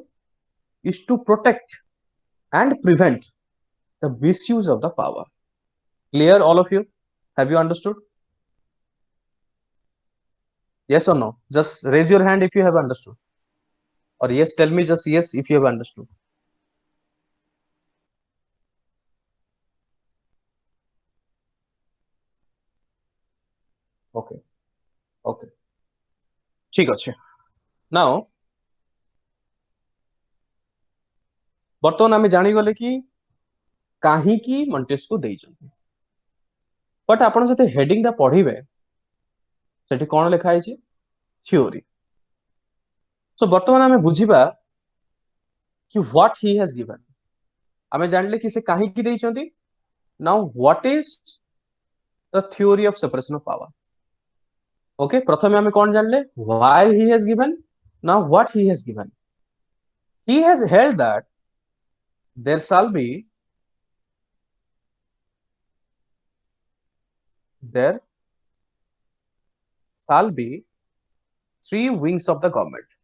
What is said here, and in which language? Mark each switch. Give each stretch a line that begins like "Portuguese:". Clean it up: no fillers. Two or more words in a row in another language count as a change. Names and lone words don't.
English: Is to protect and prevent the misuse of the power. Clear all of you? Have you understood? Yes or no? Just raise your hand if you have understood. Or yes, tell me just yes if you have understood. Okay.
Odia: Okay. ଠିକ ଅଛେ. Now, ବର୍ତ୍ତମାନ ଆମେ ଜାଣି ଗଲେ କି କାହେ କି ମଣ୍ଟେସ୍କ୍ୟୁ ଦେଇ ଜନ୍ତି. ବଟ ଆପଣ ଜତେ ହେଡିଂ ଦା ପଢିବେ ସେଠି କଣ ଲିଖା ହେ ଥ୍ୟୋରି. ସୋ ବର୍ତ୍ତମାନ ଆମେ ବୁଝିବା କି
English: what he has given.
Odia: ଆମେ ଜାଣିଲେ କି ସେ କାହେ କି ଦେଇ ଜନ୍ତି.
English: now what is the theory of separation of power. ओके,
Odia: ପ୍ରଥମେ ଆମେ କଣ ଜାଣିଲେ
English: why he has given. now what he has given. He has held that there shall be three wings of the government,